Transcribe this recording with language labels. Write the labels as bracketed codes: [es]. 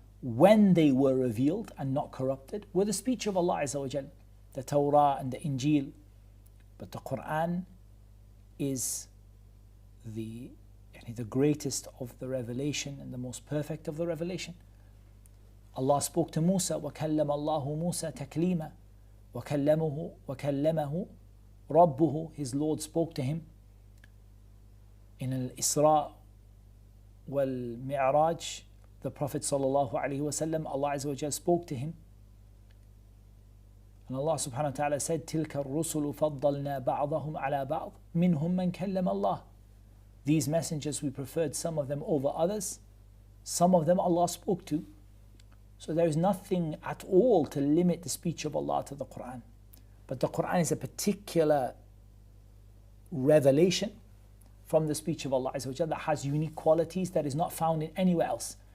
[en] when they were revealed and not corrupted, were the speech of Allah Azza wa Jal, the Torah and the Injil. But the Qur'an is the greatest of the revelation and the most perfect of the revelation. Allah spoke to Musa, [ar] وَكَلَّمَ اللَّهُ مُوسَى تَكْلِيمًا وَكَلَّمَهُ رَبُّهُ. [en] His Lord spoke to him. In Al-Isra wal-Mi'raj, the Prophet sallallahu alaihi wasallam, Allah Azza wa Jalla spoke to him. And Allah subhanahu wa ta'ala said, [ar] تِلْكَ الرُّسُلُ فَضَّلْنَا بَعْضَهُمْ عَلَى بَعْضٍ مِنْهُمْ مَنْ كَلَّمَ اللَّهُ. [en] These messengers, we preferred some of them over others. Some of them Allah spoke to. So there is nothing at all to limit the speech of Allah to the Qur'an. But the Qur'an is a particular revelation from the speech of Allah Azza wa Jalla that has unique qualities that is not found in anywhere else.